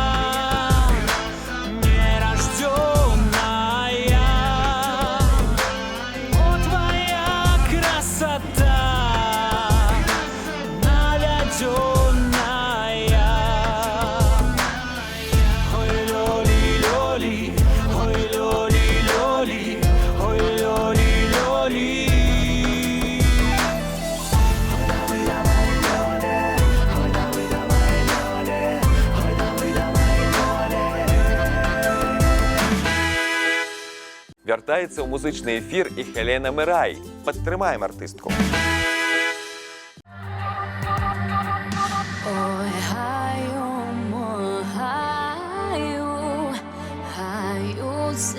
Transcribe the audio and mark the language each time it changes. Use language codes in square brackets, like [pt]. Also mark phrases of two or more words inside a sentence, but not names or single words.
[ru] нерожденная, о, твоя красота наведенная. Ой, лёли, лёли, ой, лёли, лёли, ой, лёли, лёли. Ой, [be] Вяртаецца ў музычны эфір і Хелена Мирай. Падтрымаем артыстку. Ой, гаю, мой гаю, гаю